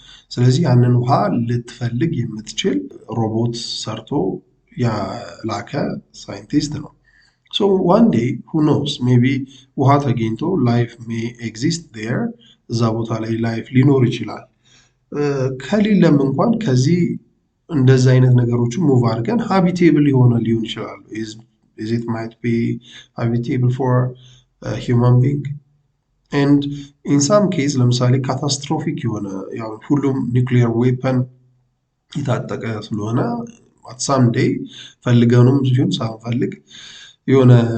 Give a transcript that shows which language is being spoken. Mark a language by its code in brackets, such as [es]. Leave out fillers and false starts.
[am] ስለዚህ ያንን ውሃ ልትፈልግ የምትችል ሮቦት ሰርቶ ያላከ ሳይንቲስት ነው። [en] so one day who knows maybe [am] ውሃ ተገኝቶ [en] life may exist there [am] እዛ ቦታ ላይ life ሊኖር ይችላል። ከሌለም እንኳን ከዚህ እንደዛ አይነት ነገሮችን ሙቭ አድርገን ሃቢቴብል ሊሆን ይችላል [en] is it might be habitable for a human being? And in some case [am] ለምሳሌ ካታስትሮፊክ የሆነ ያው ሁሉም ኒውክሊየር ዌፐን የታጠቀ ስለሆነ at some day ፈልገውንም ሲሆን ሳንፈልግ የሆነ